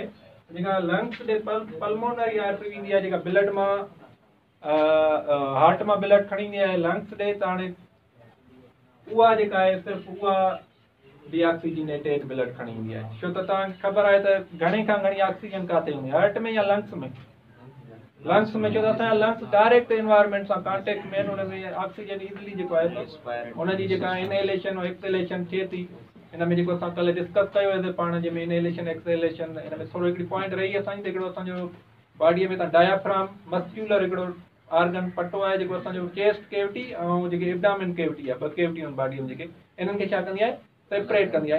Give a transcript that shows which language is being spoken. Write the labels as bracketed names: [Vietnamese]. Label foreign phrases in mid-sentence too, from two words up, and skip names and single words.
[Sindhi] जेका लंग्स ॾे [English] pulmonary artery [Sindhi] वेंदी आहे, जेका ब्लड मां हार्ट मां ब्लड खणी ईंदी आहे लंग्स ॾे, त हाणे उहा जेका आहे सिर्फ़ु उहा [English] deoxygenated blood [Sindhi] खणी ईंदी आहे। छो त तव्हांखे ख़बर आहे त घणे खां घणी ऑक्सीजन किथे हूंदी आहे, हार्ट में या लंग्स में? लंग्स में, छो त असांजा लंग्स [English] direct environment [Sindhi] सां कॉन्टेक्ट में आहिनि, हुन में ऑक्सीजन इज़िली जेको आहे हुनजी जेका इनहेलेशन और एक्सहेलेशन थिए थी। हिन में जेको असां कल्ह डिस्कस कयो आहे पाण, जंहिंमें [English] inhalation exhalation, [Sindhi] हिन में थोरो हिकिड़ी पॉइंट रही असांजी, त हिकिड़ो असांजो बॉडीअ में त [English] diaphragm muscular [Sindhi] हिकिड़ो ऑर्गन पटो आहे, जेको असांजो [English] chest cavity [Sindhi] ऐं जेके [English] abdomen cavity [Sindhi] आहे, ॿ कैविटियूं आहिनि बॉडीअ में, जेके इन्हनि खे छा कंदी आहे, सेपरेट कंदी आहे।